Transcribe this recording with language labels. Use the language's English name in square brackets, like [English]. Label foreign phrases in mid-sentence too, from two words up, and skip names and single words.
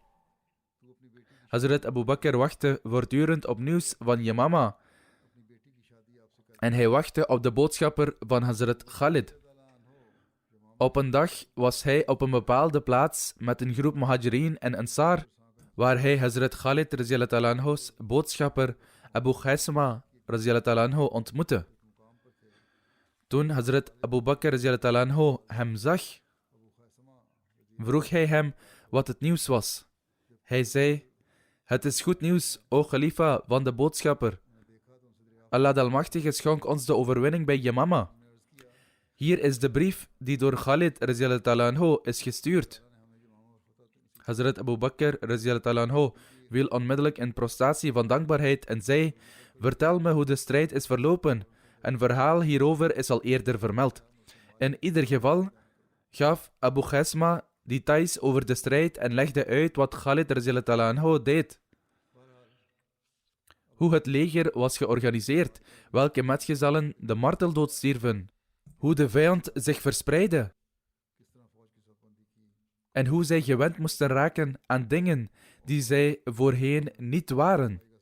[Dutch] Hazrat Abu Bakr wachtte voortdurend op nieuws van Yamama. En hij wachtte op de boodschapper van Hazrat Khalid. Op een dag was hij op een bepaalde plaats met een groep Muhajirin en Ansar, waar hij Hazrat Khalid radiyallahu ta'ala anhu's boodschapper Abu Khaisma [Arabic] رضي الله تعالى عنه [Dutch] ontmoette. Toen Hazrat Abu Bakr [Arabic] رضي الله تعالى عنه [Dutch] hem zag, vroeg hij hem wat het nieuws was. Hij zei: "Het is goed nieuws, o Khalifa van de boodschapper." Allah de Almachtige schonk ons de overwinning bij Yamama. Hier is de brief die door Khalid [Arabic] رضي الله عنه [Dutch] is gestuurd. Hazrat Abu Bakr [Arabic] رضي الله عنه [Dutch] viel onmiddellijk in prostratie van dankbaarheid en zei: vertel me hoe de strijd is verlopen. Een verhaal hierover is al eerder vermeld. In ieder geval gaf Abu Khasma details over de strijd en legde uit wat Khalid [Arabic] رضي الله عنه [Dutch] deed. Hoe het leger was georganiseerd, welke metgezellen de marteldood stierven, hoe de vijand zich verspreidde en hoe zij gewend moesten raken aan dingen die zij voorheen niet waren.